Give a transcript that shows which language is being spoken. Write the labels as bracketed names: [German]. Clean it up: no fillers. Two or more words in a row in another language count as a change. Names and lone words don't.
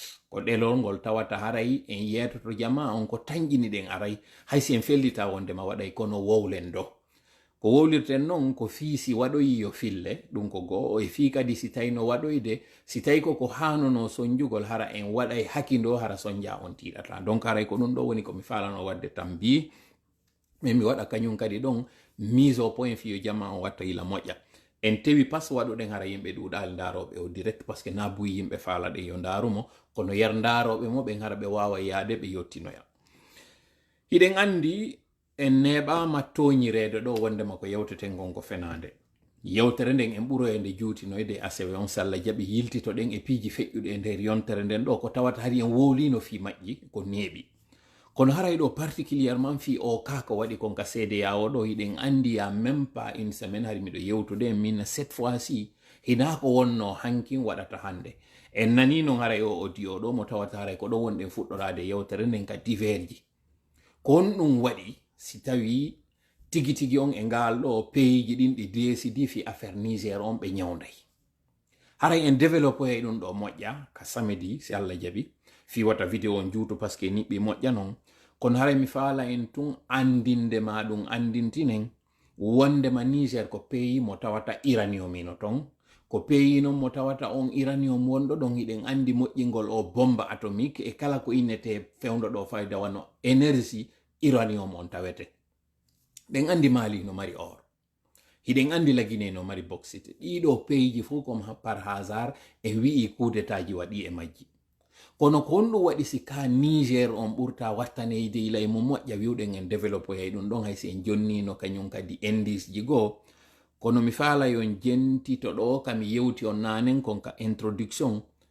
[Fula] ko ɗerol ngol tawata haray en yetoto jama on ko tañƴini ɗen aray haysi en fellita wondema waɗay kono wowlen do ko wowlirten noon ko fiisi waɗoyi yo fille ɗum ko goo e fii kadi si tawi no waɗoyde si tawi koko hanono sonjugol hara en waɗay hakindo hara sonja on tiɗata donc haray ko ɗum ɗo woni komi falano wadde tan mbi mais mi waɗa kañum kadi ɗon [French] mise au point [Fula] fiyo jama on watta ila moƴƴa en tewi pas waɗuɗen hara yimɓe ɗuɗal daroɓe o direct [French] par ce que [Fula] na buyi yimɓe faalaɗe yo darumo kono yer daroɓe mo ɓen hara ɓe wawa yaade ɓe yottinoya hiɗen andi en neɓama toñirede ɗo wondema ko yewteten gon ko fenade yewtere nden en ɓuroyede juutinoyde asewe on so Allah jaaɓi yiltitoɗen e piiji feƴƴuɗe e nder yontere nden ɗo ko tawata hari en wowlino fi majƴi ko neeɓi kono haray ɗo particulièrement fi o kaka waɗi kon ka CEDEAO ɗo hiɗen andi ya [French] même pas une semaine [Fula] hari miɗo yewtude min [French] cette fois ci [Fula] hina ko wonno hankin waɗata hande en nani non haray o audio ɗo mo tawata haray ko ɗo wonɗen fuɗɗorade yewtere nden ka diverji kon ɗum waɗi si tawi tigi tigi on e ngal ɗo pays ɗin ɗi décidi fi affaire Niger on ɓe ñawday haray en développé ɗum ɗo moƴƴa ka samedi si Allah jaɓi fi wata vidéo on juutu [French] par ce que [Fula] niɓɓi moƴƴa non kono haray mi faala en tun andinde ma ɗum andintinen wondema Niger ko pays mo tawata uranium ino ton ko pays non mo tawata on uranium wonɗo ɗon hiɗen andi moƴƴingol o bomba atomique e kala ko innete fewndo ɗo fayda wano énergie uranium on tawete ɗen andi Mali no mari or hiɗen andi Lagine no mari bauxite ɗiɗo pays ji fof [French] comme par hasard [Fula] e wi'i [French] coup d'état [Fula] ji waɗi e majji kono ko honɗum waɗi si ka Niger on ɓurta wattaneyde ila e mo moƴƴa wiwɗen en développé ɗum ɗon haysi en jonnino kañum kadi indice ji goo kono mi faala yon jentito ɗo kami yewti on nanen kon ka introduction